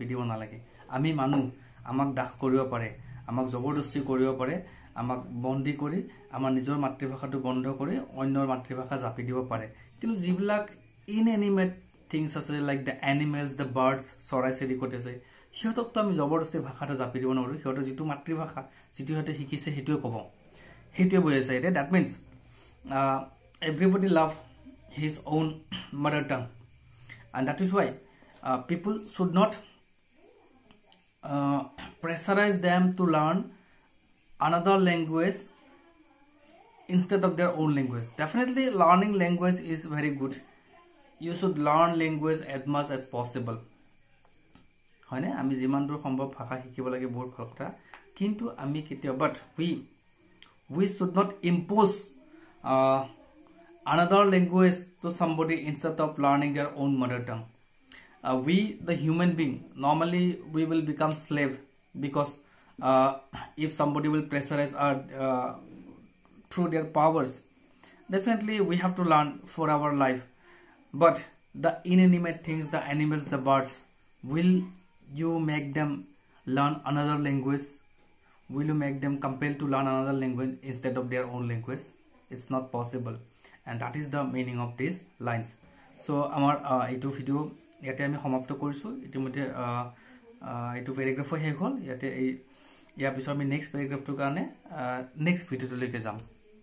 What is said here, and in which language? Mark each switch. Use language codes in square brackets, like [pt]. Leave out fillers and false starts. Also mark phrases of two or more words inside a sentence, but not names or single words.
[as] দিব নালাগে আমি মানুহ আমাক দাখ কৰিব পাৰে আমাক জবৰদস্তি কৰিব পাৰে আমাক বন্দী কৰি আমাৰ নিজৰ মাতৃভাষাটো বন্ধ কৰি অন্যৰ মাতৃভাষা জাপি দিব পাৰে কিন্তু যিবিলাক [en] inanimate things [as] আছে [en] like the animals the birds [as] চৰাই চিৰিকটি আছে হিহঁতক তো আমি জবৰদস্তি ভাষাটো জাপি দিব নোৱাৰো হিহঁতৰ যিটো মাতৃভাষা যিটো হিহঁতে শিকিছে হেতুৱে ক'ব হেতুৱে বুজাইছে এটা [en] that means everybody love his own mother tongue and that is why people should not pressurize them to learn another language instead of their own language. Definitely learning language is very good. You should learn language as much as possible. [as] হয়নে আমি যিমান দূৰ সম্ভৱ ভাষা শিকিব লাগে বহুত ভাল কথা কিন্তু আমি কেতিয়া [en] but we should not impose another language to somebody instead of learning their own mother tongue. We the human being normally we will become slave because if somebody will pressurize our through their powers, definitely we have to learn for our life. But the inanimate things, the animals, the birds, will you make them learn another language? Will you make them compelled to learn another language instead of their own language? It's not possible, and that is the meaning of these lines. [as] ছ' আমাৰ এটা ভিডিঅ' য'তে আমি সমাপ্ত কৰিছোঁ ইতিমধ্যে এটা পেৰাগ্ৰাফ হে হ'ল য'তে যি বিষয় আমি নেক্সট পেৰাগ্ৰাফ টো কাৰণে নেক্সট ভিডিঅ' টো লৈ যাম.